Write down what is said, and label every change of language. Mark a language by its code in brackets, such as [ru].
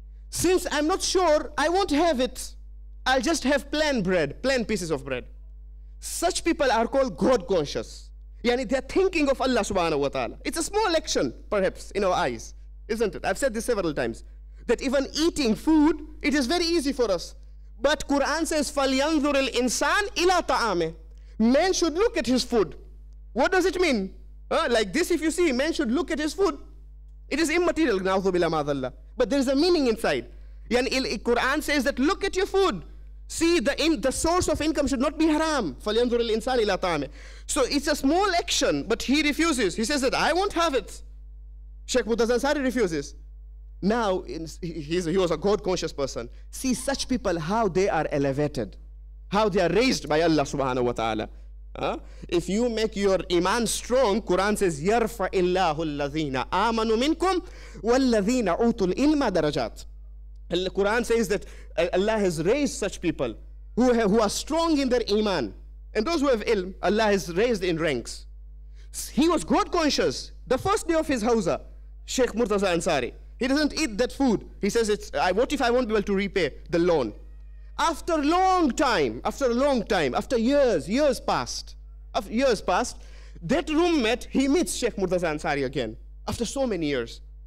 [en] Since I'm not sure, I won't have it. I'll just have plain bread, plain pieces of bread. Such people are called God conscious. Yani they're thinking of Allah subhanahu wa ta'ala. It's a small action, perhaps, in our eyes, isn't it? I've said this several times, that even eating food, it is very easy for us. But Quran says, [ar] فَلْيَنْظُرِ الْإِنسَانِ إِلَىٰ طَعَامِهِ. [en] Man should look at his food. What does it mean? Like this, if you see, man should look at his food. It is immaterial, but there is a meaning inside. Yani Quran says that look at your food. See, the source of income should not be haram. [ar] فَلْيَنْظُرِ الْإِنسَانِ إِلَىٰ طَعَامِهِ. [en] So it's a small action, but he refuses. He says that I won't have it. Sheikh Murtaza Ansari refuses. Now, he was a God-conscious person. See such people, how they are elevated, how they are raised by Allah subhanahu wa ta'ala. If you make your iman strong, Quran says, [ar] يَرْفَعِ اللَّهُ الَّذِينَ آمَنُوا مِنْكُمْ وَالَّذِينَ أُوتُوا الْإِلْمَ دَرَجَاتٍ. [en] The Quran says that Allah has raised such people who are strong in their iman. And those who have ilm, Allah has raised in ranks. He was God-conscious. The first day of his hawza, Sheikh Murtaza Ansari, he doesn't eat that food. He says, what if I won't be able to repay the loan? After a long time, after years passed, that roommate, he meets Sheikh Murtaza Ansari again, after so many years.